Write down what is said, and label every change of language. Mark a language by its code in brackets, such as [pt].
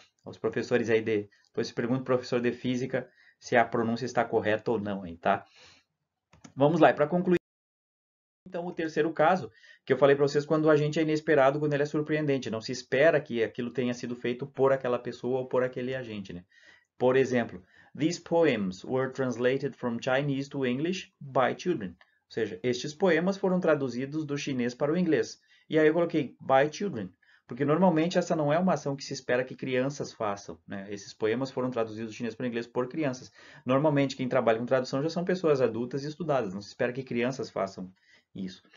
[pt] Os professores aí depois se pergunta pro professor de física se a pronúncia está correta ou não, hein, tá? Vamos lá, e para concluir então o terceiro caso, que eu falei para vocês, quando o agente é inesperado, quando ele é surpreendente, não se espera que aquilo tenha sido feito por aquela pessoa ou por aquele agente, né? [en] Por exemplo, these poems were translated from Chinese to English by children. [pt] Ou seja, estes poemas foram traduzidos do chinês para o inglês. E aí eu coloquei [en] by children, [pt] porque normalmente essa não é uma ação que se espera que crianças façam, né? Esses poemas foram traduzidos do chinês para o inglês por crianças. Normalmente quem trabalha com tradução já são pessoas adultas e estudadas, não se espera que crianças façam isso.